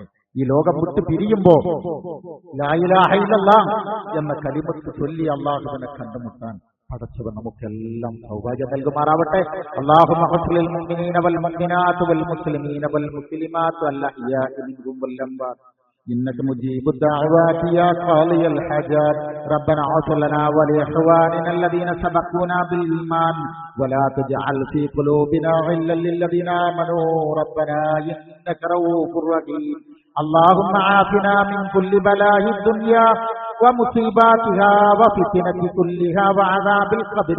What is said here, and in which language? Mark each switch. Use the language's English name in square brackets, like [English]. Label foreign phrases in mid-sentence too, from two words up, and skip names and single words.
[Malayalam] ഈ ലോകം വിട്ട് പിരിയുമ്പോ [Arabic] لا إله إلا الله [Malayalam] എന്ന കലിമത്ത് ചൊല്ലി അള്ളാഹുവിനെ കണ്ടുമുട്ടാൻ പടച്ചവൻ നമുക്കെല്ലാം സൗഭാഗ്യം നൽകുമാറാവട്ടെ. [Arabic] اللهم اغفر للمؤمنين والمؤمنات والمسلمين والمسلمات والأحياء منهم والأموات إنك مجيب الدعوات يا قاضي الحاجات ربنا اغفر لنا ولإخواننا الذين سبقونا بالإيمان ولا تجعل في قلوبنا غلا للذين آمنوا ربنا إنك رؤوف رحيم اللهم عافنا من كل بلاء الدنيا ومصيباتها وفتنة كلها وعذاب القبر